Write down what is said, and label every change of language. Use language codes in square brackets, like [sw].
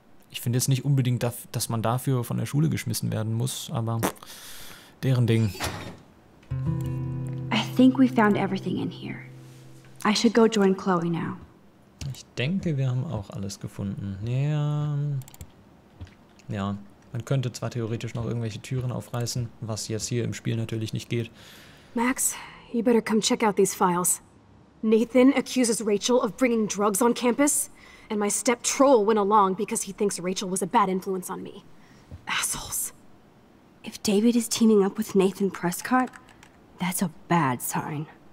[de] Ich finde jetzt nicht unbedingt, dass man dafür von der Schule geschmissen werden muss, aber deren Ding. [en] I think we found everything in here. I should go join Chloe now. [de] Ich denke, wir haben auch alles gefunden. Ja, man könnte zwar theoretisch noch irgendwelche Türen aufreißen, was jetzt hier im Spiel natürlich nicht geht. [en] Max, you better come check out these files. Nathan accuses Rachel of bringing drugs on campus, and my step-troll went along because he thinks Rachel was a bad influence on me. Assholes. If David is teaming up with Nathan Prescott, that's a bad sign.